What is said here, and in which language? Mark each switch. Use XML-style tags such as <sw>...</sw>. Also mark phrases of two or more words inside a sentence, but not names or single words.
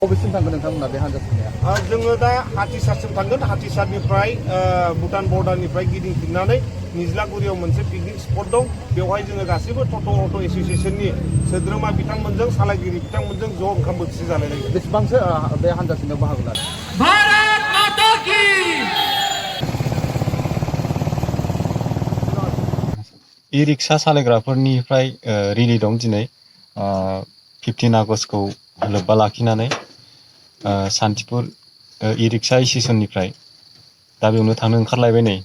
<brx>बबेसिम थांगोन नोंथांमोना बे हान्जासिमनिया? जोङो दा हाथिसारसिम थांगोन। हाथिसारनिफ्राय भुटान बर्डारनिफ्राय गिदिंफिननानै निज्लागुरियाव मोनसे पिकनिक स्पट दं। बेवहाय जोङो गासैबो टट' अट' एस'सियेसननि सोद्रोमा बिथांमोनजों सालायगिरि बिथांमोनजों ज' ओंखाम बोथिसे जालाय लायो। बेसेबांसो बे हान्जासिमनियाव बाहागो लादों?</brx> <hi>भारत माता की</hi> <brx>इ रिक्सा सालायग्राफोरनिफ्राय रिलि दं दिनै 15 आगष्टखौ लोब्बा लाखिनानै सान्तिपुर इ रिक्सा स्टेसननिफ्राय दा बेयावनो थांनो ओंखारलायबाय नै।</brx>